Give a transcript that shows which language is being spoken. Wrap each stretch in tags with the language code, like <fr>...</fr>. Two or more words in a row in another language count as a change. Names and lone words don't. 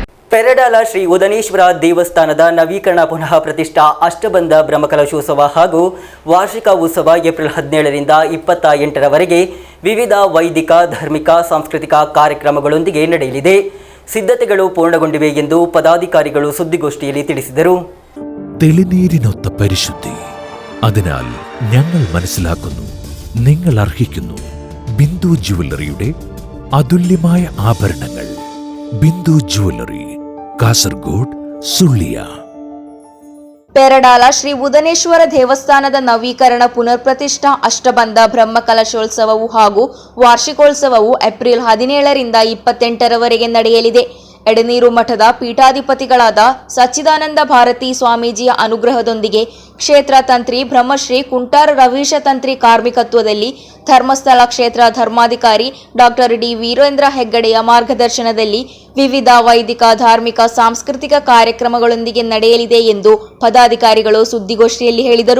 <kn>ಪೆರಡಾಲ ಶ್ರೀ ಉದನೇಶ್ವರ ದೇವಸ್ಥಾನದ ನವೀಕರಣ ಪುನಃ ಪ್ರತಿಷ್ಠಾ ಅಷ್ಟಬಂಧ ಬ್ರಹ್ಮಕಲಶೋತ್ಸವ ಹಾಗೂ ವಾರ್ಷಿಕ ಉತ್ಸವ ಏಪ್ರಿಲ್ 17ರಿಂದ 28ರವರೆಗೆ ವಿವಿಧ ವೈದಿಕ, ಧಾರ್ಮಿಕ, ಸಾಂಸ್ಕೃತಿಕ ಕಾರ್ಯಕ್ರಮಗಳೊಂದಿಗೆ ನಡೆಯಲಿದೆ. ಸಿದ್ಧತೆಗಳು ಪೂರ್ಣಗೊಂಡಿವೆ ಎಂದು ಪದಾಧಿಕಾರಿಗಳು ಸುದ್ದಿಗೋಷ್ಠಿಯಲ್ಲಿ ತಿಳಿಸಿದರು.</kn> <ml>തെളിനീരിനൊത്ത പരിശുദ്ധി, അതിനാൽ ഞങ്ങൾ മനസ്സിലാക്കുന്നു, നിങ്ങൾ അർഹിക്കുന്നു. ബിന്ദു ജുവല്ലറിയുടെ അതുല്യമായ ആഭരണങ്ങൾ. ബിന്ദു ജുവല്ലറി,</ml> <kn>ಕಾಸರಗೋಡು, ಸುಳ್ಯ. ಪೆರಡಾಲ ಶ್ರೀ ಉದನೇಶ್ವರ ದೇವಸ್ಥಾನದ ನವೀಕರಣ ಪುನರ್ಪ್ರತಿಷ್ಠಾ ಅಷ್ಟಬಂಧ ಬ್ರಹ್ಮಕಲಶೋತ್ಸವವು ಹಾಗೂ ವಾರ್ಷಿಕೋತ್ಸವವು ಏಪ್ರಿಲ್ 17ರಿಂದ 28ರವರೆಗೆ ನಡೆಯಲಿದೆ. ಎಡನೀರು ಮಠದ ಪೀಠಾಧಿಪತಿಗಳಾದ ಸಚ್ಚಿದಾನಂದ ಭಾರತಿ ಸ್ವಾಮೀಜಿಯ ಅನುಗ್ರಹದೊಂದಿಗೆ ಕ್ಷೇತ್ರ ತಂತ್ರಿ ಬ್ರಹ್ಮಶ್ರೀ ಕುಂಟಾರ ರವೀಶ ತಂತ್ರಿ ಕಾರ್ಮಿಕತ್ವದಲ್ಲಿ ಧರ್ಮಸ್ಥಳ ಕ್ಷೇತ್ರ ಧರ್ಮಾಧಿಕಾರಿ ಡಾಕ್ಟರ್ ಡಿ ವೀರೇಂದ್ರ ಹೆಗ್ಗಡೆಯ ಮಾರ್ಗದರ್ಶನದಲ್ಲಿ ವಿವಿಧ ವೈದಿಕ, ಧಾರ್ಮಿಕ, ಸಾಂಸ್ಕೃತಿಕ ಕಾರ್ಯಕ್ರಮಗಳೊಂದಿಗೆ ನಡೆಯಲಿದೆ ಎಂದು ಪದಾಧಿಕಾರಿಗಳು ಸುದ್ದಿಗೋಷ್ಠಿಯಲ್ಲಿ ಹೇಳಿದರು.</kn>